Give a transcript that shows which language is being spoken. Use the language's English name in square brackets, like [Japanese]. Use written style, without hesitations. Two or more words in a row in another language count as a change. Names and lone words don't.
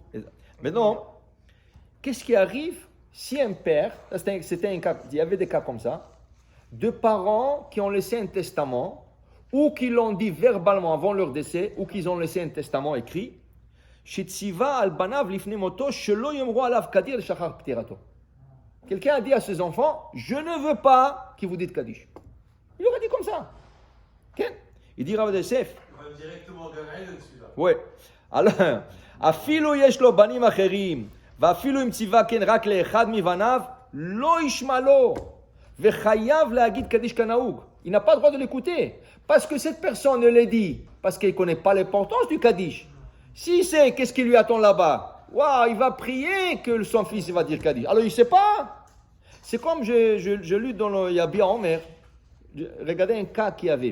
[French] Maintenant, qu'est-ce qui arrive si un père, c'était un cas, il y avait des cas comme ça, de parents qui ont laissé un testament, ou qui l'ont dit verbalement avant leur décès, ou qu'ils ont laissé un testament écrit, quelqu'un a dit à ses enfants, je ne veux pas qu'ils vous dites Kaddish. Il aurait dit comme ça. Okay? Il dit Rav Yosef. Il va directement au Gan Eden, celui-là. Oui. Alors, [Hebrew] אפילו יש לו בנים אחרים, ואפילו אם ציווה כן רק לאחד מבניו, לא ישמע לו, וחייב להגיד קדיש כנהוג. [French] Il n'a pas le droit de l'écouter, parce que cette personne ne l'a dit, parce qu'il ne connaît pas l'importance du Kaddish. S'il sait qu'est-ce qui lui attend là-bas, il va prier que son fils va dire Kaddish. Alors il ne sait pas. C'est comme je lu dans le Yabia Omer, regardez un cas qu'il y avait.